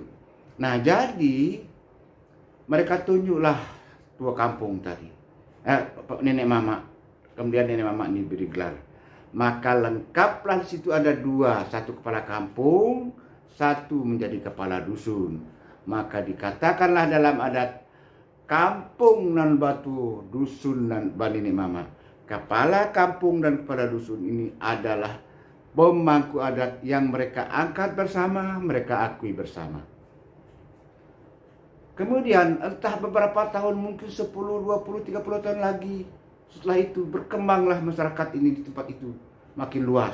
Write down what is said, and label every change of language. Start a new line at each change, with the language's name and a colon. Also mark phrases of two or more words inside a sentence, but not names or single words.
Indonesian: Nah, jadi mereka tunjuklah tua kampung tadi, nenek mama. Kemudian nenek mama ini beri gelar. Maka lengkaplah di situ ada dua, satu kepala kampung, satu menjadi kepala dusun. Maka dikatakanlah dalam adat,
Minangkabau: kampung nan batu, dusun nan banini mama.
Indonesian: Kepala kampung dan kepala dusun ini adalah pemangku adat yang mereka angkat bersama, mereka akui bersama. Kemudian entah beberapa tahun, mungkin 10, 20, 30 tahun lagi, setelah itu berkembanglah masyarakat ini di tempat itu makin luas.